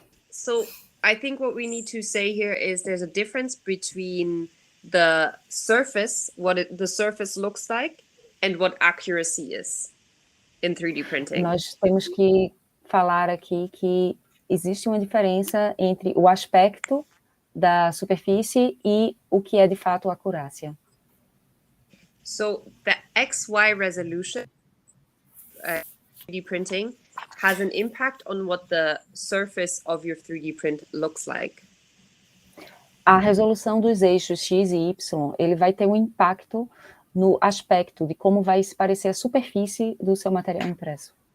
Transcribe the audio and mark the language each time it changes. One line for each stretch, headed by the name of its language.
English: So I think what we need to say here is there's a difference between the surface, the surface looks like, and what accuracy is in 3D printing.
Portuguese: Nós temos que falar aqui que existe uma diferença entre o aspecto da superfície e o que é de fato a acurácia.
English: So the XY resolution 3D printing has an impact on what the surface of your 3D print looks like.
Portuguese: A resolução dos eixos X e Y, ele vai ter um impacto no aspecto de como vai se parecer a superfície do seu material impresso.